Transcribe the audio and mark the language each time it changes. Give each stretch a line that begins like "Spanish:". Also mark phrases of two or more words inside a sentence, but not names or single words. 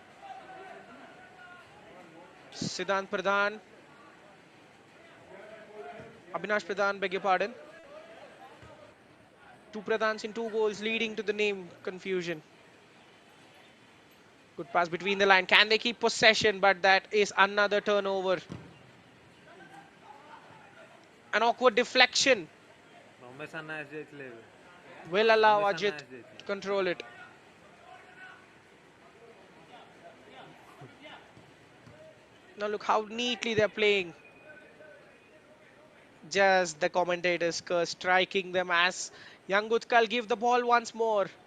English: Siddhant Pradhan, Abhinash Pradhan, beg your pardon. Two Pradhans in two goals, leading to the name confusion. Good pass between the line. Can they keep possession? But that is another turnover. An awkward deflection
Odia: ରମେଶ ଆନା ଆସିଯାଇଥିଲେ ଏବେ
English: will allow
Odia: ରମେଶ ଆନା
English: Ajit to
Odia: ଆସିଯାଇଥିଲେ
English: control it. Now look how neatly they're playing. Just the commentators curse, striking them as Young Utkal give the ball once more.